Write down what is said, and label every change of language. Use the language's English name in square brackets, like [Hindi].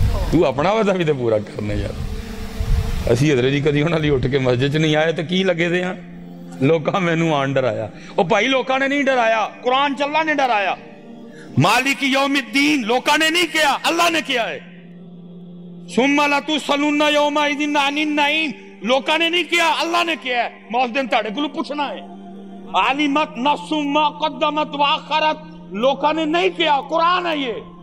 [Urdu] تو اپنا وعدہ بھی تو پورا کرنا یار. [Punjabi] اسی حضرت جی کدی انہاں لئی اٹھ کے مسجد نہیں آئے تو کی لگے دے ہاں لوکاں مینوں آن ڈرایا. او بھائی لوکاں نے نہیں ڈرایا، قرآن چ اللہ نے ڈرایا. [Arabic] مالک یوم الدین [Punjabi] لوکاں نے نہیں کیا، اللہ نے کیا ہے. [Arabic] ثم لتسألن یومئذ عن النعیم [Punjabi] لوکاں نے نہیں کیا، اللہ نے کیا ہے. موس دن تہاڈے کولوں پوچھنا ہے. [Arabic] علمت نفس ما قدمت واخرت [Punjabi] لوکاں نے نہیں کیا، قرآن ہے یہ.